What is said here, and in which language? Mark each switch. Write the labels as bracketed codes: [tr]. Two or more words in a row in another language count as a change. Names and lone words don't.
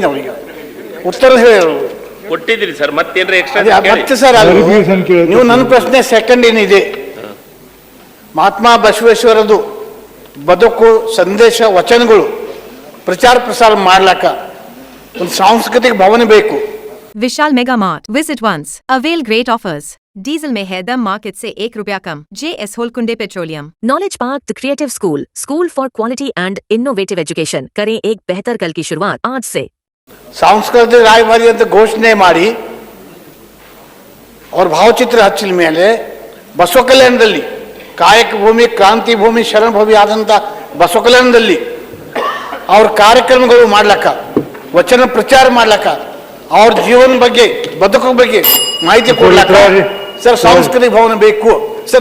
[kn] ಅವ್ರಿಗೆ ಉತ್ತರ ಹೇಳಿ ಕೊಟ್ಟಿದ್ದೀರಿ ಸರ್. ಮತ್ತೇನ್ರಿ ಎಕ್ಸ್ಟ್ರಾ ಮತ್ತೆ ಸರ್, ಅದು ನೀವು ನನ್ನ ಪ್ರಶ್ನೆ ಸೆಕೆಂಡ್ ಏನಿದೆ, ಮಹಾತ್ಮ ಬಸವೇಶ್ವರದು ಬದುಕು ಸಂದೇಶ ವಚನಗಳು ಪ್ರಚಾರ ಪ್ರಸಾರ ಮಾಡ್ಲಾಕ ಒಂದು ಸಾಂಸ್ಕೃತಿಕ ಭವನ ಬೇಕು. [en] विशाल मेगा मार्ट, विजिट once, avail great offers. [hi] डीजल में है दम मार्केट से ₹1 कम. JS होलकुंडे पेट्रोलियम. [en] नॉलेज पार्क द क्रिएटिव स्कूल, school for quality and innovative education. [hi] करें एक बेहतर कल की शुरुआत आज से. [kn] ಸಾಂಸ್ಕೃತಿಕ ರಾಯಭಾರಿ ಅಂತ ಘೋಷಣೆ ಮಾಡಿ ಅವ್ರ ಭಾವಚಿತ್ರ ಹಚ್ಚಿದ ಮೇಲೆ ಬಸವ ಕಲ್ಯಾಣದಲ್ಲಿ ಕಾಯಕ ಭೂಮಿ, ಕ್ರಾಂತಿ ಭೂಮಿ, ಶರಣ ಭೂಮಿ ಆದಂಥ ಬಸವ ಕಲ್ಯಾಣದಲ್ಲಿ ಅವ್ರ ಕಾರ್ಯಕ್ರಮಗಳು ಮಾಡ್ಲಕ್ಕ, ವಚನ ಪ್ರಚಾರ ಮಾಡ್ಲಕ್ಕ, ಅವ್ರ ಜೀವನ ಬಗ್ಗೆ, ಬದುಕು ಬಗ್ಗೆ ಮಾಹಿತಿ ಕೊಡ್ಲಕ್ಕ ಸರ್ ಸಾಂಸ್ಕೃತಿಕ ಭವನ ಬೇಕು ಸರ್.